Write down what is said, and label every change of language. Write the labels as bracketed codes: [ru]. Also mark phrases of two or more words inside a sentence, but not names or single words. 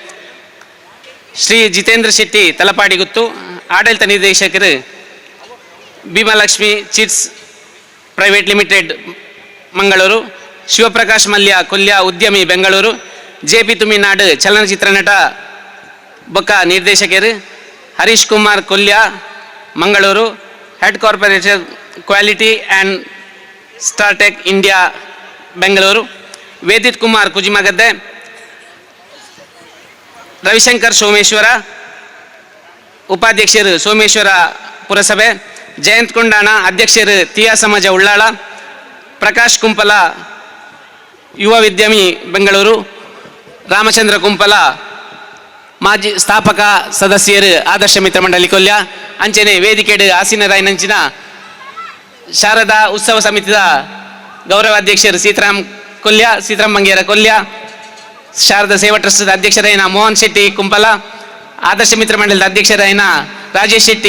[tcy] ಶ್ರೀ ಜಿತೇಂದ್ರ ಶೆಟ್ಟಿ ತಲಪಾಡಿಗುತ್ತು ಆಡಳಿತ ನಿರ್ದೇಶಕರು ಭೀಮಲಕ್ಷ್ಮಿ ಚಿಟ್ಸ್ ಪ್ರೈವೇಟ್ ಲಿಮಿಟೆಡ್ ಮಂಗಳೂರು, ಶಿವಪ್ರಕಾಶ್ ಮಲ್ಯ ಕೊಲ್ಯ ಉದ್ಯಮಿ ಬೆಂಗಳೂರು, JP ತುಮಿನಾಡು ಚಲನಚಿತ್ರ ನಟ ಬೊಕ್ಕ ನಿರ್ದೇಶಕರು, ಹರೀಶ್ ಕುಮಾರ್ ಕೊಲ್ಯ ಮಂಗಳೂರು, [en] Head Corporation Quality [tcy] ಆ್ಯಂಡ್ ಸ್ಟಾರ್ಟೆಕ್ ಇಂಡಿಯಾ ಬೆಂಗಳೂರು, ವೇದಿತ್ ಕುಮಾರ್ ಕುಜಿಮಗದ್ದೆ, ರವಿಶಂಕರ್ ಸೋಮೇಶ್ವರ ಉಪಾಧ್ಯಕ್ಷರು ಸೋಮೇಶ್ವರ ಪುರಸಭೆ, ಜಯಂತ್ ಕೊಂಡಾಣ ಅಧ್ಯಕ್ಷರು ತಿಯಾ ಸಮಾಜ ಉಳ್ಳಾಳ, ಪ್ರಕಾಶ್ ಕುಂಪಲ ಯುವ ವಿದ್ಯಮಿ ಬೆಂಗಳೂರು, ರಾಮಚಂದ್ರ ಕುಂಪಲ ಮಾಜಿ ಸ್ಥಾಪಕ ಸದಸ್ಯರು ಆದರ್ಶ ಮಿತ್ರ ಮಂಡಳಿ ಕೊಲ್ಯ ಅಂಚನೆ ವೇದಿಕೆಡು ಆಸೀನರಾಯನಂಚಿನ ಶಾರದಾ ಉತ್ಸವ ಸಮಿತಿಯ ಗೌರವಾಧ್ಯಕ್ಷರು ಸೀತಾರಾಮ್ ಮಂಗೇರ ಕೊಲ್ಯ, ಶಾರದಾ ಸೇವಾ ಟ್ರಸ್ಟ್ದ ಅಧ್ಯಕ್ಷರಾಯಿನ ಮೋಹನ್ ಶೆಟ್ಟಿ ಕುಂಪಲ, ಆದರ್ಶ ಮಿತ್ರ ಮಂಡಳದ ಅಧ್ಯಕ್ಷರಾಯಿನ ರಾಜೇಶ್ ಶೆಟ್ಟಿ